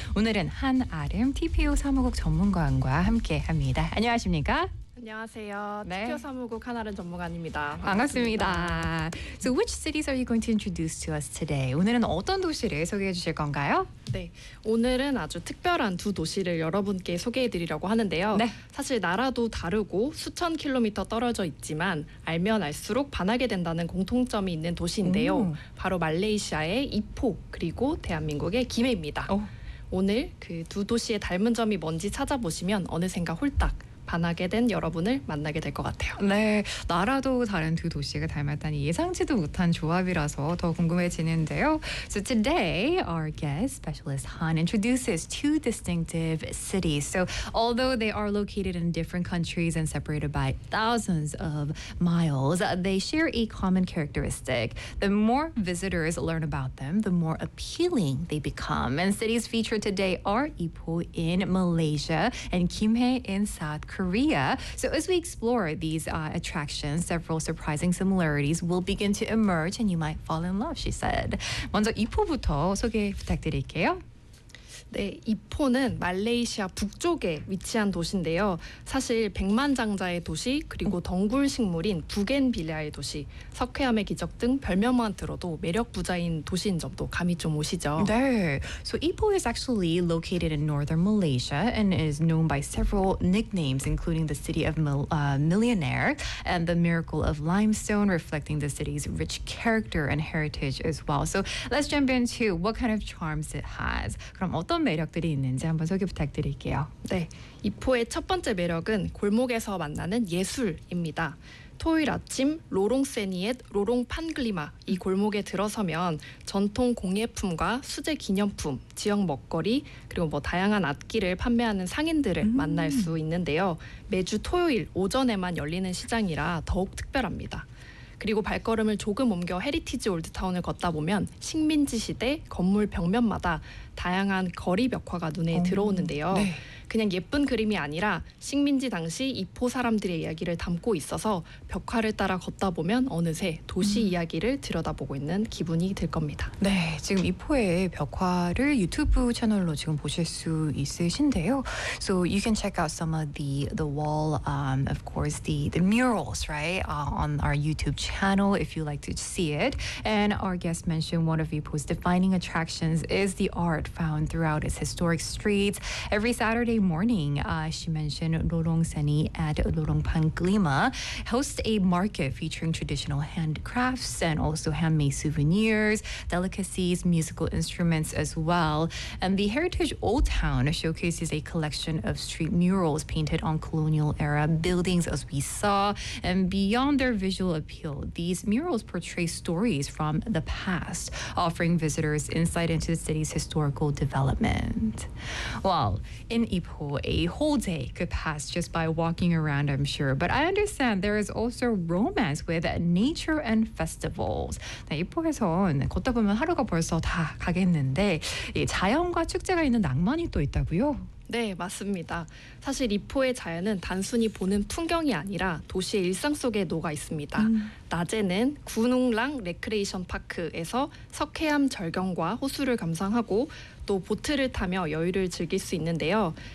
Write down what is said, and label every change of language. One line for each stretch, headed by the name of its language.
Korean: 오늘은 한아름 TPO 사무국 전문가와 함께합니다. 안녕하십니까? 안녕하세요. 네. TPO 사무국 한아름 전문가입니다. 반갑습니다. 반갑습니다.
English: So which cities are you going to introduce to us today?
Korean: 오늘은 어떤 도시를 소개해 주실 건가요? 네, 오늘은 아주 특별한 두 도시를 여러분께 소개해 드리려고 하는데요. 네. 사실 나라도 다르고 수천 킬로미터 떨어져 있지만 알면 알수록 반하게 된다는 공통점이 있는 도시인데요. 바로 말레이시아의 이포 그리고 대한민국의 김해입니다. 오. 오늘 그 두 도시의 닮은 점이 뭔지 찾아보시면 어느샌가 홀딱 반하게 된 여러분을 만나게 될 것 같아요. 네, 나라도 다른 두 도시가 닮았다니 예상치도 못한 조합이라서 더 궁금해지는데요.
English: So today, our guest specialist Han introduces two distinctive cities. So although they are located in different countries and separated by thousands of miles, they share a common characteristic. The more visitors learn about them, the more appealing they become. And cities featured today are Ipoh in Malaysia and Gimhae in South Korea. So as we explore these attractions, several surprising similarities will begin to emerge and you might fall in love, she said.
Korean: 먼저 이포부터 소개 부탁드릴게요. 네, 이포는 말레이시아 북쪽에 위치한 도시인데요. 사실 백만장자의 도시, 그리고 덩굴 식물인 부겐빌리아의 도시, 석회암의 기적 등 별명만 들어도 매력 부자인 도시인 점도 감이 좀 오시죠.
English: 네, so Ipoh is actually located in northern Malaysia and is known by several nicknames, including the city of millionaire and the miracle of limestone, reflecting the city's rich character and heritage as well. So let's jump into what kind of charms it has.
Korean: 그럼 어떤 매력들이 있는지 한번 소개 부탁드릴게요. 네, 이포의 첫 번째 매력은 골목에서 만나는 예술입니다. 토요일 아침 로롱 세니엣 로롱 판글리마 이 골목에 들어서면 전통 공예품과 수제 기념품, 지역 먹거리 그리고 뭐 다양한 악기를 판매하는 상인들을 만날 수 있는데요. 매주 토요일 오전에만 열리는 시장이라 더욱 특별합니다. 그리고 발걸음을 조금 옮겨 헤리티지 올드타운을 걷다 보면 식민지 시대 건물 벽면마다 다양한 거리 벽화가 눈에 들어오는데요. 네. 그냥 예쁜 그림이 아니라 식민지 당시 이포 사람들의 이야기를 담고 있어서 벽화를 따라 걷다 보면 어느새 도시 이야기를 들여다보고 있는 기분이 들 겁니다. 네, 지금 이포의 벽화를 유튜브 채널로 지금 보실 수 있으신데요.
English: So you can check out some of the wall, of course, the murals, right, on our YouTube channel if you like to see it. And our guest mentioned one of Ipoh's defining attractions is the art found throughout its historic streets. Every Saturday morning, she mentioned Lorong Seni at Lorong Panglima hosts a market featuring traditional handcrafts and also handmade souvenirs, delicacies, musical instruments as well. And the Heritage Old Town showcases a collection of street murals painted on colonial era buildings, as we saw. And beyond their visual appeal, these murals portray stories from the past, offering visitors insight into the city's historical development. Well, in a whole day could pass just by walking around, I'm sure. But I understand there is also romance with nature and festivals.
Korean: 네, 이포에선 걷다 보면 하루가 벌써 다 가겠는데 예, 자연과 축제가 있는 낭만이 또 있다고요? 네, 맞습니다. 사실 이포의 자연은 단순히 보는 풍경이 아니라 도시의 일상 속에 녹아 있습니다. 낮에는 군웅랑 레크레이션 파크에서 석회암 절경과 호수를 감상하고 또 보트를 타며 여유를 즐길 수 있는데요.